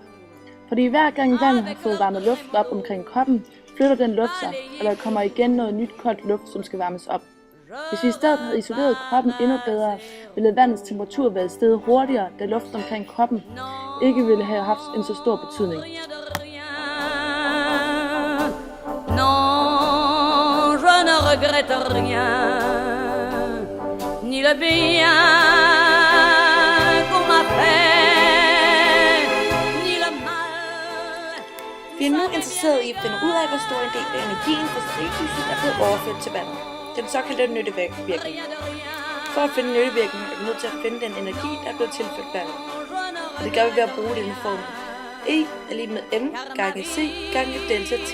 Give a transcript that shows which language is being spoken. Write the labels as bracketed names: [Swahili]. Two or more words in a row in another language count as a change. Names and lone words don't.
[Danish] Fordi hver gang vandet har fået varmet luften op omkring koppen, flytter den luft sig, og der kommer igen noget nyt koldt luft, som skal varmes op. Hvis vi i stedet havde isoleret koppen endnu bedre, ville vandets temperatur være steget hurtigere, da luften omkring koppen ikke ville have haft en så stor betydning. [French] Non, je ne regrette rien, ni le bien qu'on m'a fait, ni le mal. [Danish] Vi er nu interesseret i at finde ud af, hvor stor en del af energien fra stearinlyset er blevet overført til vandet. Den såkaldte nyttevirkning. For at finde nyttevirkningen er vi nødt til at finde den energi, der er blevet tilført vandet. Og det gør vi ved at bruge denne formel. E er lige med M gange C gange delta T.